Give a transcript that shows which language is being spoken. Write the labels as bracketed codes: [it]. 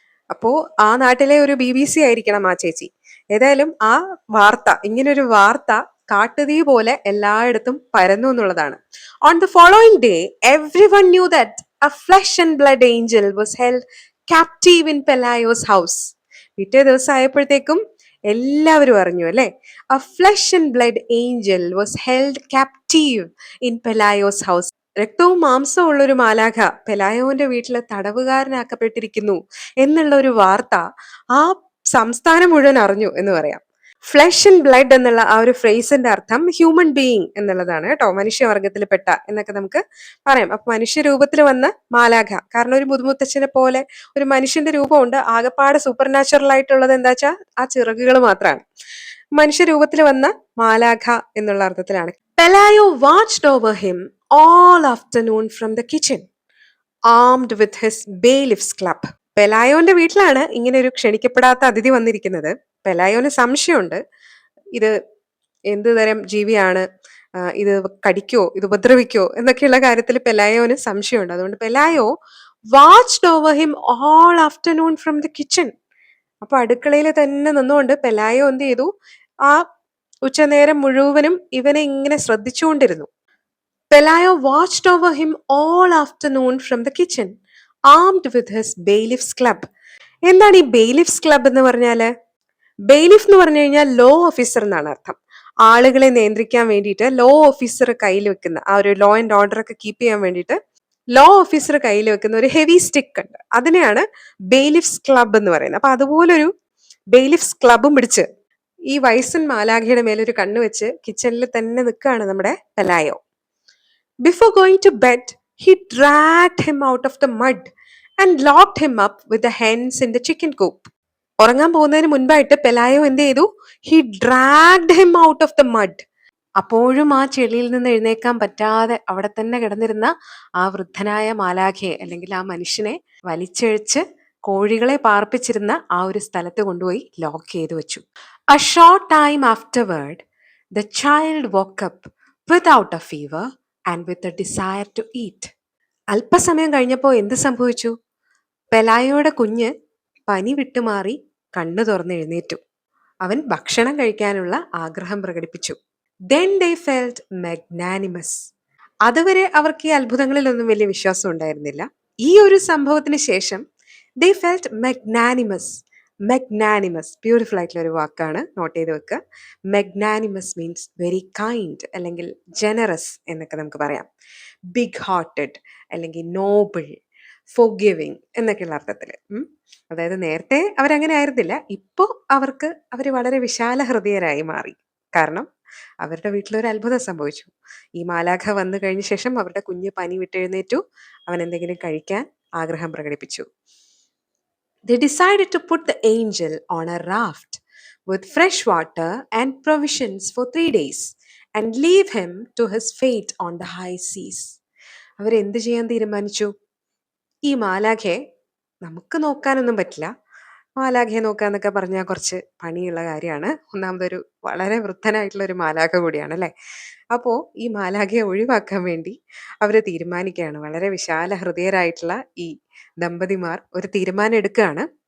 [ml] അപ്പോ ആ നാട്ടിലെ ഒരു BBC ആയിരിക്കണം ആ ചേച്ചി. ഏതായാലും ആ വാർത്ത, ഇങ്ങനൊരു വാർത്ത കാട്ടുതീ പോലെ എല്ലായിടത്തും പരന്നു എന്നുള്ളതാണ്. [en] On the following day everyone knew that a flesh and blood angel was held captive in Pelayo's house. [ml] പിറ്റേ ദിവസം ആയപ്പോഴത്തേക്കും എല്ലാവരും അറിഞ്ഞു അല്ലെ, [en] a flesh and blood angel was held captive in Pelayo's house. [ml] രക്തവും മാംസവും ഉള്ള ഒരു മാലാഖ പെലായോന്റെ വീട്ടില് തടവുകാരനാക്കപ്പെട്ടിരിക്കുന്നു എന്നുള്ള ഒരു വാർത്ത ആ സംസ്ഥാനം മുഴുവൻ അറിഞ്ഞു എന്ന് പറയാം. ഫ്ലഷ് ആൻഡ് ബ്ലഡ് എന്നുള്ള ആ ഒരു ഫ്രേസിന്റെ അർത്ഥം ഹ്യൂമൻ ബീയിങ് എന്നുള്ളതാണ് കേട്ടോ, മനുഷ്യവർഗത്തിൽ പെട്ട എന്നൊക്കെ നമുക്ക് പറയാം. അപ്പൊ മനുഷ്യ രൂപത്തിൽ വന്ന മാലാഖ, കാരണം ഒരു മുതുമുത്തച്ഛനെ പോലെ ഒരു മനുഷ്യന്റെ രൂപമുണ്ട്, ആകപ്പാടെ സൂപ്പർ നാച്ചുറൽ ആയിട്ടുള്ളത് എന്താ വെച്ചാൽ ആ ചിറകുകൾ മാത്രമാണ്. മനുഷ്യ രൂപത്തിൽ വന്ന മാലാഖ എന്നുള്ള അർത്ഥത്തിലാണ്. [en] Pelayo watched over him all afternoon from the kitchen, armed with his bailiff's club. [ml] പെലായോന്റെ വീട്ടിലാണ് ഇങ്ങനെ ഒരു ക്ഷണിക്കപ്പെടാത്ത അതിഥി വന്നിരിക്കുന്നത്. പെലായോന് സംശയമുണ്ട്, ഇത് എന്ത് തരം ജീവിയാണ്, ഇത് കടിക്കോ, ഇത് ഉപദ്രവിക്കോ എന്നൊക്കെയുള്ള കാര്യത്തിൽ പെലായോന് സംശയമുണ്ട്. [en] അതുകൊണ്ട് Pelayo watched over him all afternoon from the kitchen. [ml] അപ്പൊ അടുക്കളയിൽ തന്നെ നിന്നുകൊണ്ട് പെലായോ എന്ത് ചെയ്തു, ആ ഉച്ചനേരം മുഴുവനും ഇവനെ ഇങ്ങനെ ശ്രദ്ധിച്ചുകൊണ്ടിരുന്നു. [en] Pelayo watched over him all afternoon from the kitchen, armed with his bailiff's club. [ml] എന്താണ് ഈ ബെയിലിഫ്സ് ക്ലബ് എന്ന് പറഞ്ഞാല്? ബെയിലിഫ് എന്ന് പറഞ്ഞു കഴിഞ്ഞാൽ ലോ ഓഫീസർ എന്നാണ് അർത്ഥം. ആളുകളെ നിയന്ത്രിക്കാൻ വേണ്ടിയിട്ട് ലോ ഓഫീസർ കയ്യിൽ വെക്കുന്ന, ആ ഒരു ലോ ആൻഡ് ഓർഡർ ഒക്കെ കീപ്പ് ചെയ്യാൻ വേണ്ടിയിട്ട് ലോ ഓഫീസർ കയ്യിൽ വെക്കുന്ന ഒരു ഹെവി സ്റ്റിക്ക് ഉണ്ട്, അതിനെയാണ് ബെയിലിഫ്സ് ക്ലബ് എന്ന് പറയുന്നത്. അപ്പൊ അതുപോലൊരു ബെയിലിഫ്സ് ക്ലബും പിടിച്ച് ഈ വയസ്സൻ മാലാഖയുടെ മേലൊരു കണ്ണ് വെച്ച് കിച്ചണിൽ തന്നെ നിൽക്കുകയാണ് നമ്മുടെ പെലായോ. [en] Before going to bed, he dragged him out of the mud and locked him up with the hens in the chicken coop. [ml] ഉറങ്ങാൻ പോകുന്നതിന് മുൻപായിട്ട് പെലായോ എന്ത് ചെയ്തു? [en] He dragged him out of the mud. [ml] അപ്പോഴും ആ ചെളിയിൽ നിന്ന് എഴുന്നേക്കാൻ പറ്റാതെ അവിടെ തന്നെ കിടന്നിരുന്ന ആ വൃദ്ധനായ മാലാഖയെ അല്ലെങ്കിൽ ആ മനുഷ്യനെ വലിച്ചഴിച്ച് കോഴികളെ പാർപ്പിച്ചിരുന്ന ആ ഒരു സ്ഥലത്ത് കൊണ്ടുപോയി ലോക്ക് ചെയ്തു വെച്ചു. [en] A short time afterward, the child woke up without a fever and with a desire to eat. [ml] അല്പസമയം കഴിഞ്ഞപ്പോൾ എന്ത് സംഭവിച്ചു? പെലായോയുടെ കുഞ്ഞ് പനി വിട്ടുമാറി കണ്ണു തുറന്ന് എഴുന്നേറ്റു. അവൻ ഭക്ഷണം കഴിക്കാനുള്ള ആഗ്രഹം പ്രകടിപ്പിച്ചു. [en] Then they felt magnanimous. [ml] അതുവരെ അവർക്ക് ഈ അത്ഭുതങ്ങളിലൊന്നും വലിയ വിശ്വാസം ഉണ്ടായിരുന്നില്ല. ഈ ഒരു സംഭവത്തിന് ശേഷം [en] they felt magnanimous. [ml] മെഗ്നാനിമസ്, ബ്യൂട്ടിഫുൾ ആയിട്ടുള്ള ഒരു വാക്കാണ്, നോട്ട് ചെയ്ത് വെക്കുക. മെഗ്നാനിമസ് മീൻസ് വെരി കൈൻഡ് അല്ലെങ്കിൽ ജനറസ് എന്നൊക്കെ നമുക്ക് പറയാം. ബിഗ് ഹാർട്ടഡ് അല്ലെങ്കിൽ നോബിൾ, ഫോർഗിവിങ് എന്നൊക്കെയുള്ള അർത്ഥത്തിൽ. അതായത് നേരത്തെ അവരങ്ങനെ ആയിരുന്നില്ല. ഇപ്പോൾ അവർ വളരെ വിശാല ഹൃദയരായി മാറി. കാരണം അവരുടെ വീട്ടിലൊരു അത്ഭുതം സംഭവിച്ചു. ഈ മാലാഖ വന്നു കഴിഞ്ഞ ശേഷം അവരുടെ കുഞ്ഞ് പനി വിട്ടെഴുന്നേറ്റു. അവൻ എന്തെങ്കിലും കഴിക്കാൻ ആഗ്രഹം പ്രകടിപ്പിച്ചു. [en] They decided to put the angel on a raft with fresh water and provisions for 3 days and leave him to his fate on the high seas. [ml] അവരെന്ത് ചെയ്യാൻ തീരുമാനിച്ചു? ഈ മാലാഖയെ നമുക്ക് നോക്കാനൊന്നും പറ്റില്ല. മാലാഖയെ നോക്കാന്നൊക്കെ പറഞ്ഞാൽ കുറച്ച് പണിയുള്ള കാര്യമാണ്. ഒന്നാമതൊരു വളരെ വൃദ്ധനായിട്ടുള്ള ഒരു മാലാഖ കൂടിയാണ് അല്ലേ? അപ്പോൾ ഈ മാലാഖയെ ഒഴിവാക്കാൻ വേണ്ടി അവർ തീരുമാനിക്കുകയാണ്. വളരെ വിശാല ഹൃദയരായിട്ടുള്ള ഈ ദമ്പതിമാർ ഒരു തീരുമാനം എടുക്കുകയാണ്.